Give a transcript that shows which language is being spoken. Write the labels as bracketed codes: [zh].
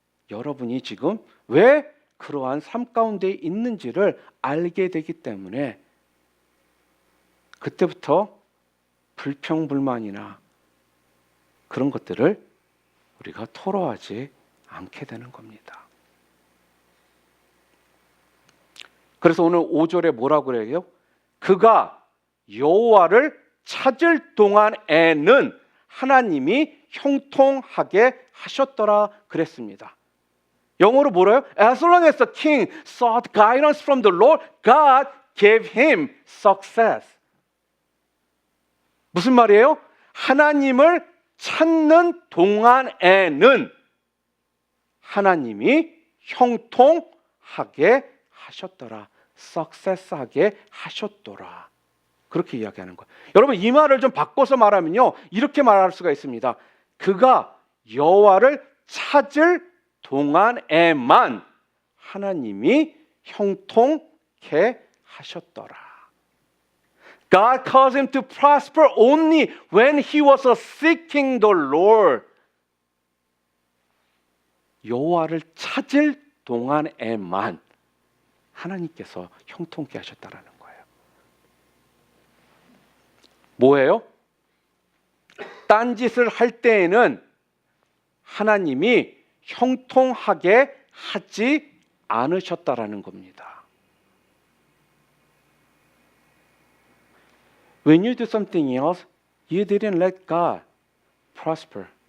[ko] 여러분이 지금 왜 그러한 삶 가운데 있는지를 알게 되기 때문에 그때부터 불평불만이나 그런 것들을 우리가 토로하지 않게 되는 겁니다. 그래서 오늘 5절에 뭐라고 그래요? 그가 여호와를 찾을 동안에는 하나님이 형통하게 하셨더라 그랬습니다. 영어로 뭐래요? [en] As long as the king sought guidance from the Lord, God gave him success. [ko] 무슨 말이에요? 하나님을 찾는 동안에는 하나님이 형통하게 하셨더라. 석세스하게 하셨더라. 그렇게 이야기하는 거예요. 여러분, 이 말을 좀 바꿔서 말하면요, 이렇게 말할 수가 있습니다. 그가 여호와를 찾을 동안에만 하나님이 형통케 하셨더라. [en] God caused him to prosper only when he was seeking the Lord. [ko] 여호와를 찾을 동안에만 하나님께서 형통케 하셨다라는 거예요. 뭐예요? 딴짓을 할 때에는 하나님이 형통하게 하지 않으셨다라는 겁니다. [en] When you do something else, you didn't let God prosper.